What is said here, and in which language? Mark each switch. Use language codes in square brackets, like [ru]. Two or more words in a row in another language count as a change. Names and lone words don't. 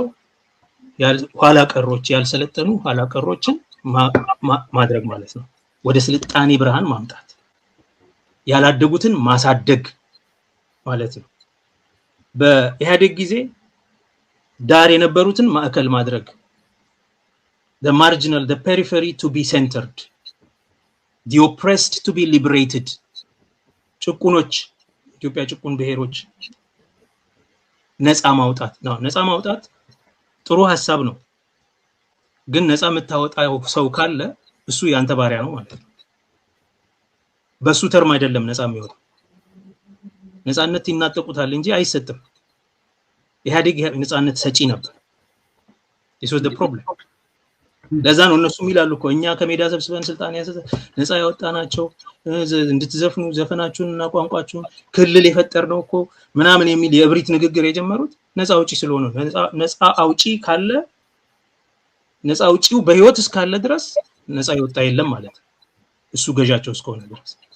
[am] ኋላ ቀሮች፣ ያልሰለጠኑ ኋላ ቀሮችን ማድረግ ማለት ነው። ወደ ስልጣኔ ብርሃን ማምጣት፣ ያላደጉትን ማሳደግ ማለት ነው። በኢህአዴግ ጊዜ ዳር የነበሩትን ማዕከል ማድረግ፣ [en] the marginal, the periphery to be centered, the oppressed to be liberated. [am] ጭቁኖች፣ ኢትዮጵያ ጭቁን ብሔሮች ነፃ ማውጣት ነው። ነፃ ማውጣት ጥሩ ሐሳብ ነው፣ ግን ነፃ የምታወጣው ሰው ካለ እሱ ያንተ ባሪያ ነው ማለት ነው። በሱ ተርም አይደለም ነፃ የሚወጣው። ነፃነት ይናጠቁታል እንጂ አይሰጥም። ኢህአዴግ ነፃነት ሰጪ ነበር። [en] this was the problem። [am] ለዛ ነው እነሱ ይላሉ እኮ እኛ ከሜዳ ሰብስበን ስልጣን ያዘ ነፃ ያወጣናቸው እንድትዘፍኑ ዘፈናችሁንና ቋንቋችሁን ክልል የፈጠርነው እኮ ምናምን የሚል የእብሪት ንግግር የጀመሩት ነፃ አውጪ ስለሆነ። ነፃ አውጪ ካለ፣ ነፃ አውጪው በህይወት እስካለ ድረስ ነፃ ይወጣ የለም ማለት ነው፣ እሱ ገዣቸው እስከሆነ ድረስ።